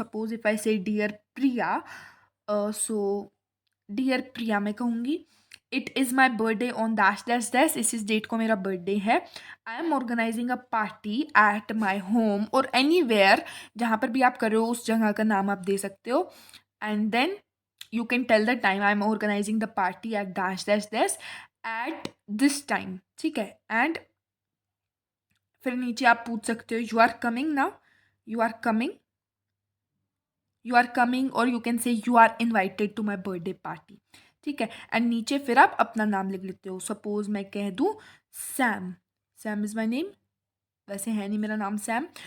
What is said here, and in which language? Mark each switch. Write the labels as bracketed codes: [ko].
[en] suppose if I say dear Priya, so dear Priya [hi] मैं कहूँगी [en] it is my birthday on dash dash dash, [hi] इस date को मेरा बर्थडे है. [en] I am organizing a party at my home [hi] और एनी वेयर, जहाँ पर भी आप कर रहे हो उस जगह का नाम आप दे सकते हो. [en] And then you can tell the time I am organizing the party at dash dash dash at this time. [hi] ठीक है. [en] and [hi] फिर नीचे आप पूछ सकते हो [en] You are coming now, you are coming, you are coming, और you can say you are invited to my birthday party. [hi] ठीक है. एंड नीचे फिर आप अपना नाम लिख लेते हो. सपोज मैं कह दूँ Sam, [en] Sam is my name, [hi] वैसे है नहीं मेरा नाम सैम.